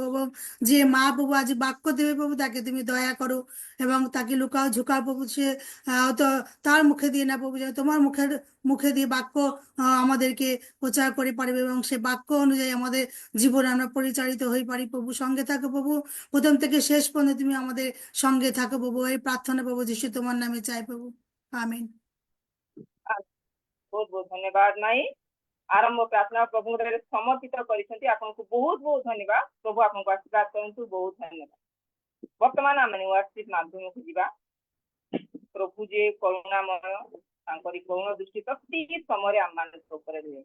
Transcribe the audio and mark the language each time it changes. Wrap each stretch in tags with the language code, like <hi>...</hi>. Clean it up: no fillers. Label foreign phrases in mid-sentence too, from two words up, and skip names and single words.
<bn>এবং যে মা প্রভু আজ বাক্য দেবে প্রভু, তাকে তুমি দয়া করো এবং তাকে লুকাও ঝুঁকাও প্রভু, সে তো তার মুখে দিয়ে না প্রভু, যেন তোমার মুখে দিয়ে বাক্য আমাদেরকে প্রচার করে পারবে এবং সে বাক্য অনুযায়ী আমাদের জীবনে আমরা পরিচালিত হয়ে পারি প্রভু। সঙ্গে থাকো প্রভু, প্রথম থেকে শেষ পর্যন্ত তুমি আমাদের সঙ্গে থাকো প্রভু। এই প্রার্থনা প্রভু যিশু তোমার নামে চাই প্রভু, আমিন।</bn> <or>ବହୁତ ବହୁତ ଧନ୍ୟବାଦ ମାଇ। ଆରମ୍ଭ ପ୍ରାର୍ଥନା ପ୍ରଭୁଙ୍କ ସମର୍ପିତ କରିଛନ୍ତି। ଆପଣଙ୍କୁ ବହୁତ ବହୁତ ଧନ୍ୟବାଦ। ପ୍ରଭୁ ଆପଣଙ୍କୁ ଆଶୀର୍ବାଦ କରନ୍ତୁ। ବହୁତ ଧନ୍ୟବାଦ। ବର୍ତ୍ତମାନ ଆମେ ୱାଟ୍ସଆପ୍ ମାଧ୍ୟମକୁ ଯିବା। ପ୍ରଭୁ ଯେ କରୁଣାମୟ, ତାଙ୍କରି କରୁଣ ଦୃଷ୍ଟି ପ୍ରତ୍ୟେକ ସମୟରେ ଆମମାନଙ୍କ ଉପରେ ରୁହେ।</or>